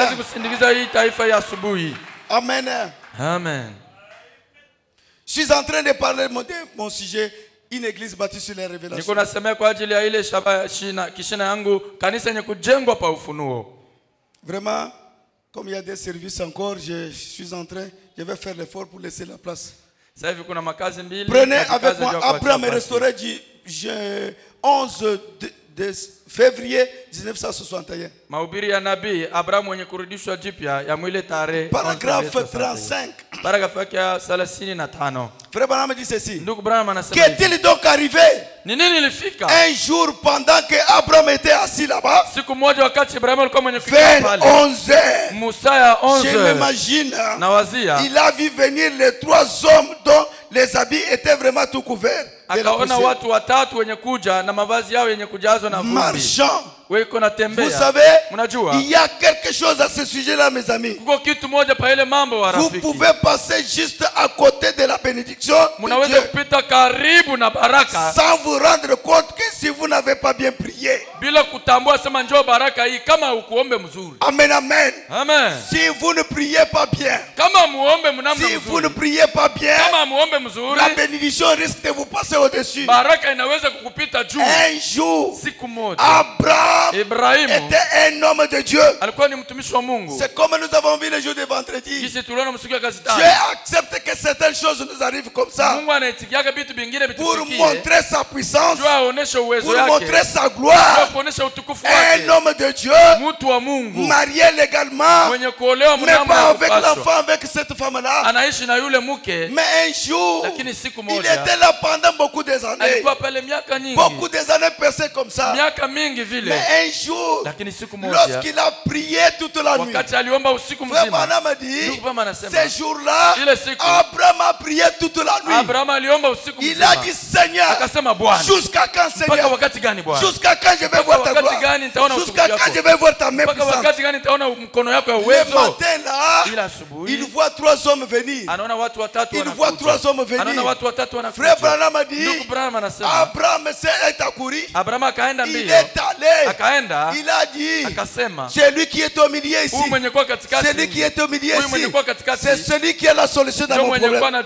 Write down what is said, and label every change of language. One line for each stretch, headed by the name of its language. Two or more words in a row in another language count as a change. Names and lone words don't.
Swahili: yazi kusindikiza hii taifa ya asubuhi. Amen. Amen.
French: Je suis en train de parler de mon sujet, une église bâtie sur les
Swahili: Niko
French: révélations.
Swahili: nasemea kwa ajili ya ile kishina yangu, kanisa yenye kujengwa pa ufunuo.
French: Vraiment, comme il y a des services encore, je suis en train, je vais faire l'effort pour laisser la place.
Swahili: Sasa hivi kuna makazi mbili.
French: Prenez
Swahili: katika
French: avec
Swahili: kazi
French: moi
Swahili: ya kuachia
French: Abraham est
Swahili: nafasi.
French: restauré du 11 de février 1961.
Swahili: Mahubiri ya nabii Abraham mwenye kurudishwa jipya ya mwile tarehe.
French: Paragraphe 35.
Swahili: Paragrafu yake ya 35.
French: Frère Branham dit ceci.
Swahili: Ndugu Branham anasema hivi.
French: Qu'est-il donc arrivé
Swahili: Ni nini ilifika?
French: un jour pendant que Abraham était assis là-bas,
Swahili: Siku moja wakati Ibrahimu alikuwa mwenye kukaa
French: vers
Swahili: pale.
French: 11 heures,
Swahili: Musa ya
French: je
Swahili: 11.
French: m'imagine,
Swahili: Na wazia
French: il a vu venir les 3 hommes dont les habits étaient vraiment tout couverts de la
Swahili: akaona
French: poussière,
Swahili: watu watatu wenye kuja na mavazi yao yenye kujazwa na vumbi.
French: marchant.
Swahili: Weko na
French: Vous
Swahili: tembea.
French: savez,
Swahili: Mnajua?
French: il y a quelque chose à ce sujet-là, mes amis.
Swahili: Kuko kitu moja pa ile mambo wa
French: Vous
Swahili: rafiki.
French: pouvez passer juste à côté de la bénédiction de
Swahili: Mnaweza
French: Dieu
Swahili: kupita karibu na baraka
French: sans vous rendre compte que si vous n'avez pas bien prié.
Swahili: bila kutambua sema njoo baraka hii kama ukuombe mzuri.
French: Amen, amen.
Swahili: Amen.
French: Si vous ne priez pas bien,
Swahili: Kama muombe mnamna
French: si vous ne
Swahili: mzuri.
French: priez pas bien,
Swahili: Kama muombe mzuri,
French: la bénédiction risque de vous passer au-dessus.
Swahili: baraka inaweza kukupita juu.
French: Un jour,
Swahili: Siku moja
French: Abraham
Swahili: Ibrahimu
French: était un homme de Dieu.
Swahili: alikuwa ni mtumishi wa Mungu.
French: C'est comme nous avons vu le jour de vendredi.
Swahili: Kisi tuliona msiku ya kazi
French: Dieu
Swahili: tano.
French: accepte que certaines choses nous arrivent comme ça
Swahili: Mungu anaitikiaga vitu vingine
French: pour
Swahili: vitufikie.
French: montrer sa puissance,
Swahili: Juu aoneshe uwezo
French: pour
Swahili: yake.
French: montrer sa
Swahili: Juu
French: gloire.
Swahili: kuonesha utukufu
French: Un
Swahili: wake.
French: homme de Dieu,
Swahili: Mtu wa Mungu
French: marié légalement,
Swahili: mwenye kuolewa
French: mais
Swahili: mnamo
French: pas
Swahili: ya
French: avec
Swahili: kupaswa.
French: l'enfant, avec cette femme-là.
Swahili: Anaishi na yule mke,
French: Mais un jour,
Swahili: lakini siku
French: il
Swahili: moja
French: était là pendant beaucoup des années.
Swahili: alikuwa pale miaka nyingi.
French: Beaucoup des années passées comme ça.
Swahili: Miaka mingi vile.
French: Mais un jour,
Swahili: Lakini siku moja
French: lorsqu'il a prié toute la nuit,
Swahili: wakati aliomba usiku
French: Frère
Swahili: mzima.
French: Branham a dit,
Swahili: Ndugu Branham anasema,
French: ces jours-là,
Swahili: ile siku
French: Abraham a prié toute la nuit.
Swahili: Abraham aliomba usiku
French: Il a
Swahili: mzima.
French: dit, Seigneur,
Swahili: Akasema Bwana,
French: jusqu'à quand,
Swahili: mpaka
French: Seigneur?
Swahili: wakati gani Bwana?
French: Jusqu'à quand je vais voir ta
Swahili: Wakati
French: gloire?
Swahili: gani nitaona
French: Jusqu'à
Swahili: utukufu
French: quand je
Swahili: yako?
French: vais voir ta main
Swahili: Mpaka
French: puissante?
Swahili: wakati gani nitaona mkono yako ya
French: Le
Swahili: uwezo?
French: matin là,
Swahili: Ila asubuhi
French: il voit 3 hommes venir.
Swahili: anaona watu watatu
French: Il voit 3
Swahili: wanakuja.
French: hommes venir.
Swahili: Anaona watu watatu
French: Frère
Swahili: wanakuja.
French: Branham a
Swahili: Ndugu
French: dit,
Swahili: Branham anasema
French: Abraham est accouru.
Swahili: Abraham akaenda
French: Il
Swahili: mbio,
French: est allé.
Swahili: akaenda
French: Il a dit,
Swahili: akasema,
French: c'est lui qui est au milieu ici.
Swahili: huyu mwenye kuwa katikati,
French: Celui qui est au milieu
Swahili: huyu mwenye
French: ici,
Swahili: kuwa katikati,
French: c'est celui qui a la solution dans
Swahili: ndio
French: mon
Swahili: mwenye kuwa
French: problème.